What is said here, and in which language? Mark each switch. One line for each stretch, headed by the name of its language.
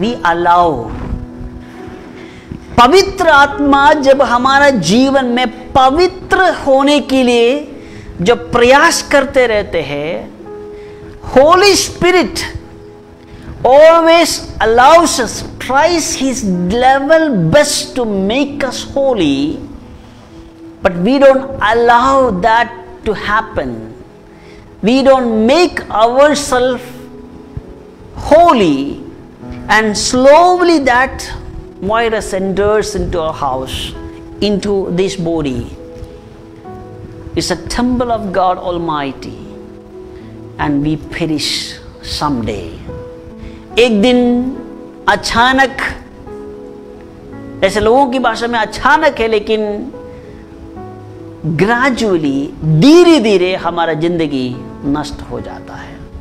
English: we allow,
Hindi: पवित्र आत्मा जब हमारा जीवन में पवित्र होने के लिए जो प्रयास करते रहते हैं,
English: Holy Spirit always allows us, tries his level best to make us holy, but we don't allow that to happen. We don't make ourselves holy, and slowly that virus enters into our house, into this body. It's a temple of God Almighty, and we perish someday.
Hindi: एक दिन अचानक, ऐसे लोगों की भाषा में अचानक है, लेकिन ग्रेजुअली, धीरे धीरे हमारा जिंदगी नष्ट हो जाता है।